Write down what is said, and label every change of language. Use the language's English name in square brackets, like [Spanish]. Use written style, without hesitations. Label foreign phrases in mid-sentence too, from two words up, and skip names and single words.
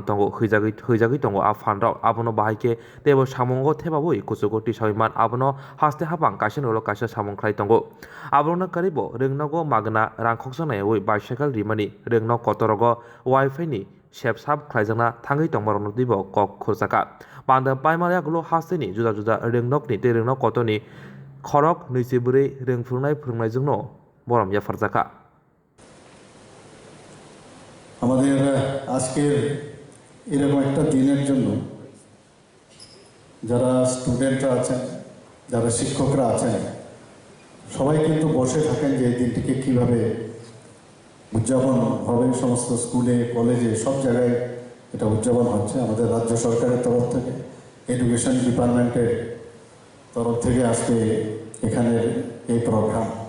[Kok Borok] Tongo Hujagi Tongo A Fan Rao Abono Bahike Tebo Samongo Tebabui Kusugoti Shawiman Abono Haste Hapang Kashin Olo Kasha Samong Klai Tongo Abono Karibo Rengnago Magna Rangkoksana Oi Bicycle Rimani Rengno Kotorogo Wi-Fi ni Shep Sab Klaijana Tangi Tongmarono Dibo Kok Khosaka Panda Paimaya Gulo Hasteni Juda Juda Rengnok ni Te Rengno Kotoni Khorok Nuisiburi Reng Frungnai Frungnai Borom Yafarzaka [Bangla] আমাদের আজকের এরকম একটা দিনের জন্য যারা স্টুডেন্টরা আছেন যারা শিক্ষকরা আছেন সবাই কিন্তু বসে থাকেন যে এই দিনটিকে কিভাবে উদযাপন হবে সমস্ত স্কুলে কলেজে সব জায়গায় এটা উদযাপন হচ্ছে আমাদের রাজ্য সরকারের তরফ থেকে [English] education department [Bangla] তরফ থেকে আজকে এখানের এই প্রোগ্রাম